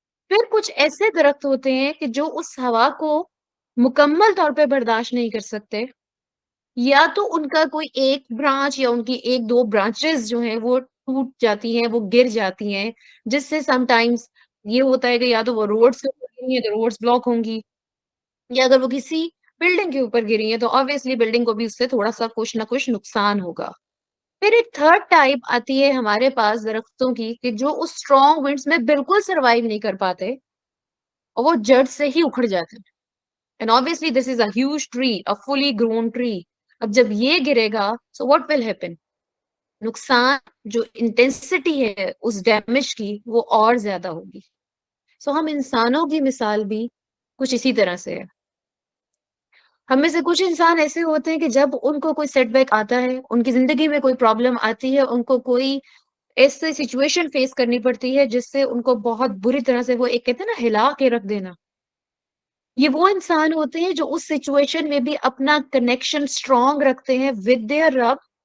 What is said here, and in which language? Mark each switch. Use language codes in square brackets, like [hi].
[ur] پھر کچھ ایسے درخت ہوتے ہیں کہ جو اس ہوا کو مکمل طور پہ برداشت نہیں کر سکتے، یا تو ان کا کوئی ایک برانچ یا ان کی ایک دو برانچز جو ہیں وہ ٹوٹ جاتی ہیں، وہ گر جاتی ہیں، جس سے سم ٹائمز یہ ہوتا ہے کہ یا تو وہ روڈ سے گری ہیں تو روڈز بلاک ہوں گی، یا اگر وہ کسی بلڈنگ کے اوپر گری ہیں تو آبویسلی بلڈنگ کو بھی اس سے تھوڑا سا کچھ نہ کچھ نقصان ہوگا. پھر ایک تھرڈ ٹائپ آتی ہے ہمارے پاس درختوں کی کہ جو اس اسٹرانگ ونڈس میں بالکل سروائیو نہیں کر پاتے اور وہ جڑ سے ہی اکھڑ جاتے ہیں. [en] And obviously this is a huge tree, a fully grown tree. [ur] اب جب یہ گرے گا [en] so what will happen؟ [ur] نقصان جو انٹینسٹی ہے اس ڈیمیج کی وہ اور زیادہ ہوگی. سو ہم انسانوں کی مثال بھی کچھ اسی طرح سے ہے. ہم میں سے کچھ انسان ایسے ہوتے ہیں کہ جب ان کو کوئی سیٹ بیک آتا ہے، ان کی زندگی میں کوئی پرابلم آتی ہے، ان کو کوئی ایسے سچویشن فیس کرنی پڑتی ہے جس سے ان کو بہت بری طرح سے وہ ایک کہتے ہیں نا ہلا کے رکھ دینا، یہ وہ انسان ہوتے ہیں جو اس سچویشن میں بھی اپنا کنیکشن اسٹرانگ رکھتے ہیں [en] with their [ur] رب،